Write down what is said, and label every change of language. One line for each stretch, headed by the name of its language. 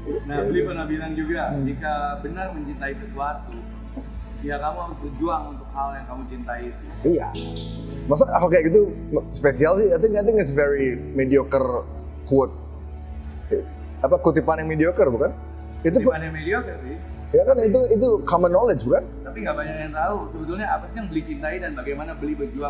Indonesian: Nah, Billy pernah bilang juga, jika benar mencintai sesuatu, ya kamu harus berjuang untuk hal yang kamu cintai itu. Iya. Masa hal kayak gitu spesial sih?
English: I think it's very mediocre quote.
Indonesian: Apa kutipan yang mediocre bukan? Itu Kutipan yang mediocre sih. Ya kan itu common knowledge bukan? Tapi nggak banyak yang tahu sebetulnya apa sih yang Billy cintai dan bagaimana Billy berjuang.